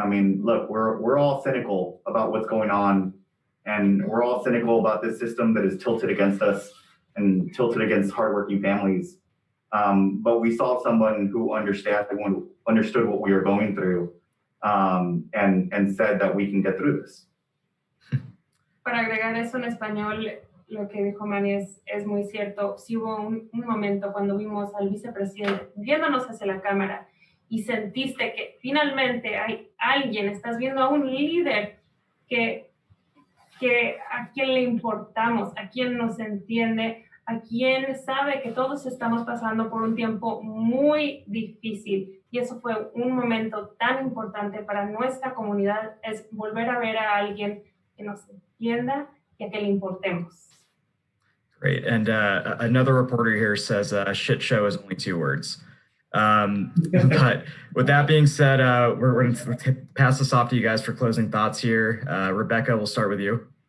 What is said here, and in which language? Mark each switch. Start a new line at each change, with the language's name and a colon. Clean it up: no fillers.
English: I mean, look, we're all cynical about what's going on, and we're all cynical about this system that is tilted against us and tilted against hardworking families. But we saw someone who understood what we were going through, and said that we can get through this.
Spanish: Para agregar eso en español, lo que dijo Manny es muy cierto. Sí hubo un momento cuando vimos al vicepresidente viéndonos hacia la cámara y sentiste que finalmente hay alguien, estás viendo a un líder que a quien le importamos, a quien nos entiende, a quien sabe que todos estamos pasando por un tiempo muy difícil. Y eso fue un momento tan importante para nuestra comunidad, es volver a ver a alguien que nos entienda y a que le importemos.
English: Great. And another reporter here says shit show is only 2 words. But with that being said, we're going to pass this off to you guys for closing thoughts here. Rebecca, we'll start with you.